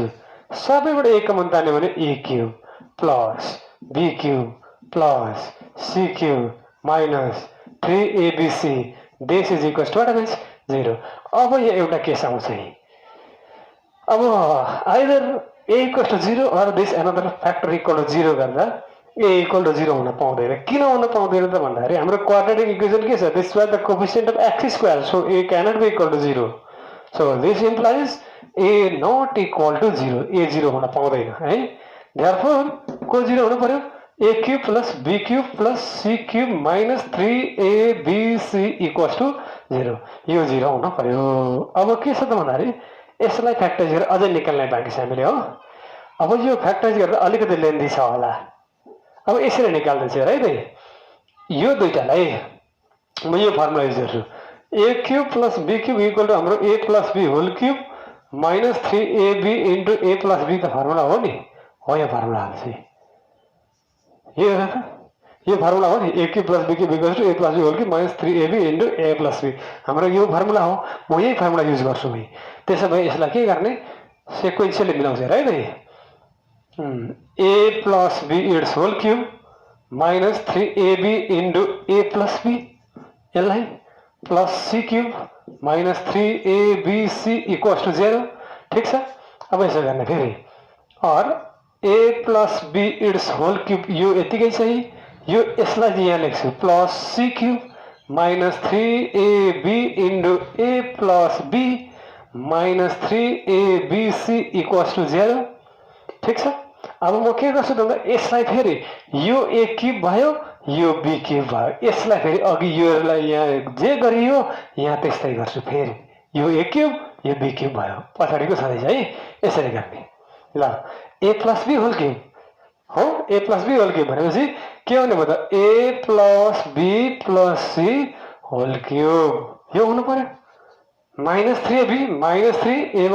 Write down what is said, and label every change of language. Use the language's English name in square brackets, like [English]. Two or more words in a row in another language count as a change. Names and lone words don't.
[Nepali] सबैबाट एक कमन तान्यो भने [English] A cube plus B cube plus C cube minus 3ABC this is equal to 0. [Nepali] अब यहाँ एउटा केस आउँछ है. [English] अब either A equal to 0 or this another factor equal to 0 गर्दा A equal to 0 [Nepali] हुन पाउँदैन. किन हुन पाउँदैन त भन्दाखेरि हाम्रो [English] quadratic equation [Nepali] के छ? [English] this was the coefficient of x square, so A cannot be equal to 0. so this implies A not equal to 0. [Nepali] A 0 हुन पाउँदैन है. देयरफोर को 0 हुनु पर्यो? [English] A cube plus B cube plus C cube minus 3ABC equal to 0. [Nepali] यो 0 हुन पर्यो. अब के छ त भन्दाखेरि यसलाई फ्याक्टराइज गरेर अझै निकाल्ने बाँकी छ हामीले हो. अब यो फ्याक्टराइज गरेर अलिकति लेन्दी छ होला. अब यसरी निकाल्दैछु है त. यो दुईटालाई म यो [English] formula use [Nepali] गर्छु. [English] A cube plus B cube equal to हाम्रो A plus B whole cube minus 3AB into A plus B [Nepali] त फर्मुला हो नि. हो यो फर्मुला हाल्छु. यो फर्मुला हो नि. [English] A cube plus B cube equal to A plus B whole cube minus 3AB into A plus B [Nepali] हाम्रो यो फर्मुला हो. म यही [English] formula use [Nepali] गर्छु है. त्यसो भए यसलाई के गर्ने? सिक्वेन्शियली मिलाउँछ है त. [English] A plus B its whole cube minus 3AB into A plus B यसलाई plus C cube minus 3ABC equals to 0. [Nepali] ठिक छ? अब यसो गर्ने फेरि और [English] A plus B its whole cube [Nepali] यो यतिकै छ. यो यसलाई यहाँ लेख्छु [English] plus C cube minus 3AB into A plus B minus 3ABC equals to 0. [Nepali] ठिक छ? अब म के गर्छु त यसलाई फेरि यो A क्यूब भयो यो B क्यूब भयो. यसलाई फेरि अघि योलाई यहाँ जे गरियो यहाँ त्यस्तै गर्छु. फेरि यो A क्यूब यो बी क्युब भयो पछाडिको छँदैछ है यसरी गर्ने ल [English] a plus b whole cube [Nepali] हो [English] a plus b whole cube [Nepali] भनेपछि के हुने भयो त [English] a plus b plus c whole cube [Nepali] यो हुनु पर्यो -3ab -3 ए